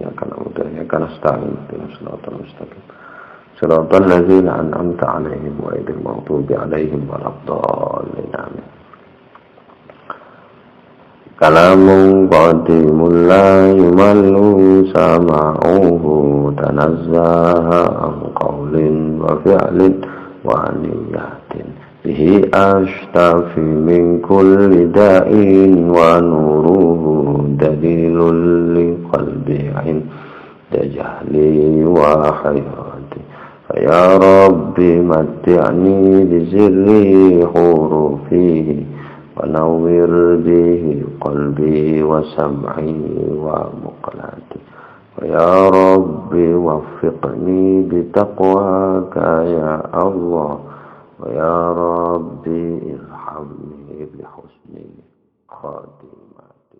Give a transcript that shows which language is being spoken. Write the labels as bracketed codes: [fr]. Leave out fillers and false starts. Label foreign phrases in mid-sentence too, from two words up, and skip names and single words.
[ar] إياك نعبد وإياك نستعين. اهدنا الصراط المستقيم. صراط الذين أنعمت عليهم غير المغضوب عليهم ولا الضالين. آمين. كلامٌ قديمٌ لا يُمَلُّ سماعُه تنزّه عن قولٍ وفعلٍ ونيةٍ به أشتفي من كل داءٍ ونورُه دليلٌ لي قلبي عند جهلي وحياتي يا ربي متعني بسر حروفه ونور به قلبي وسمعي ومقلتي ويا رب وفقني بتقواك يا الله ويا رب ارحمني بحسن خاتمة.